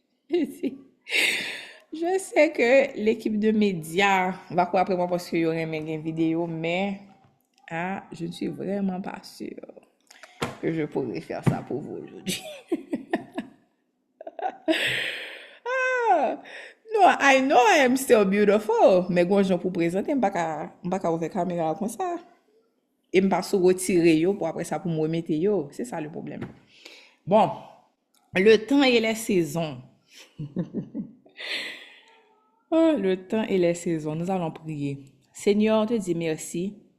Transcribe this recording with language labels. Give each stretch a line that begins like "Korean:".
French: Je sais que l'équipe de médias va courir après moi parce que y aurait une vidéo mais je ne suis vraiment pas sûre que je pourrais faire ça pour vous aujourd'hui.
English: No, I know I am still beautiful.
French: Mais quand je pour présenter, je ne vais pas ouvrir la caméra comme ça. Et je ne vais pas retirer yo pour après ça pour me remettre yo. C'est ça le problème. Bon, le temps et les saisons. Le temps et les saisons. Nous allons prier. Seigneur, on te dit merci.